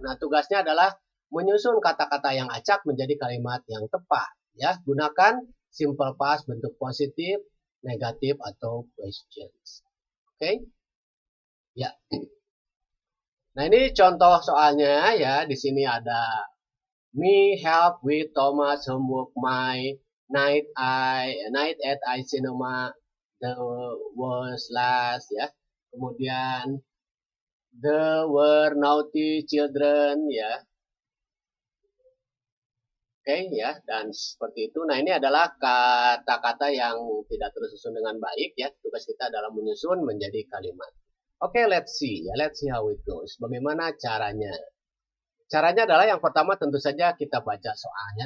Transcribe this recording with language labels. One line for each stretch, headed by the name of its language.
Indonesian: Nah, tugasnya adalah menyusun kata-kata yang acak menjadi kalimat yang tepat. Ya, gunakan simple past bentuk positif, negatif, atau questions. Oke? Okay? Ya. Nah, ini contoh soalnya ya. Di sini ada
English: me help with Thomas homework my night at I cinema the was last ya.
Indonesian: Kemudian
English: the were naughty children ya.
Indonesian: Oke ya, dan seperti itu. Nah, ini adalah kata-kata yang tidak tersusun dengan baik ya. Tugas kita adalah menyusun menjadi kalimat. Oke,
English: let's see
Indonesian: ya.
English: Let's see how it goes.
Indonesian: Bagaimana caranya? Caranya adalah yang pertama tentu saja kita baca soalnya.